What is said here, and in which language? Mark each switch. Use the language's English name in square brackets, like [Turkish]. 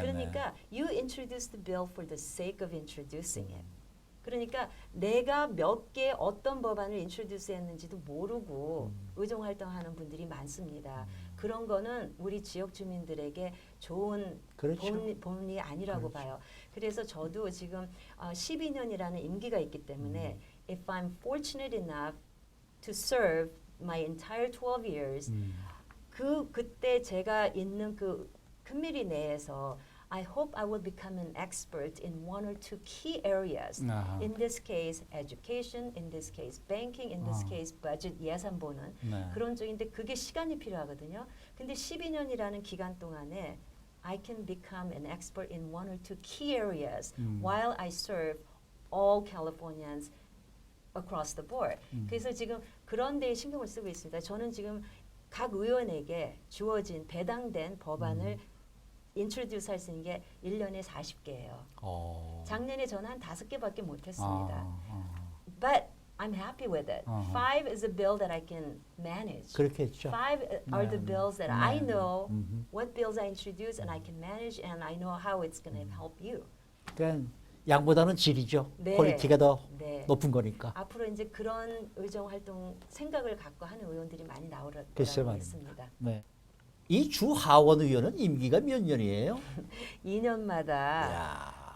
[Korean] 그러니까 [English] you introduced the bill for the sake of introducing it. [Korean] 그러니까 내가 몇 개 어떤 법안을 인트로듀스 했는지도 모르고 의정 활동하는 분들이 많습니다. 그런 거는 우리 지역 주민들에게 좋은 그렇죠. 본이 아니라고 봐요. 그래서 저도 지금 12년이라는 임기가 있기 때문에 [English] if I'm fortunate enough to serve my entire 12 years [Korean] 그때 제가 있는 그 커뮤니티 내에서 [English] I hope I will become an expert in one or two key areas. [Korean] 아하. [English] In this case, education. In this case, banking. In this [Korean] 아. [English] case, budget [Korean] 예산 보는 네. 그런 쪽인데 그게 시간이 필요하거든요. 근데 12년이라는 기간 동안에 [English] I can become an expert in one or two key areas while I serve all Californians across the board. [Korean] 그래서 지금 그런 데에 신경을 쓰고 있습니다. 저는 지금 각 의원에게 주어진 배당된 법안을 인트로듀스 할 수 있는 게 1년에 40개예요. 작년에 저는 한 5개밖에 못했습니다. [English] But I'm happy with it. [Korean] 아하. [English] 5 is a bill that I can manage. [Korean] 그렇겠죠. [English] 5 are the [Korean] 네, [English] bills that [Korean] 네, [English] I [Korean] 네. [English] know [Korean] 음흠. [English] what bills I introduce and I can manage and I know how it's going to help you. [Korean] 그러니까 양보다는 질이죠. 네. 퀄리티가 더 네. 높은 거니까. 앞으로 이제 그런 의정 활동 생각을 갖고 하는 의원들이 많이 나오라고 글쎄 말입니다. 했습니다. 네. 이 주 하원 의원은 임기가 몇 년이에요? 2년마다 이야.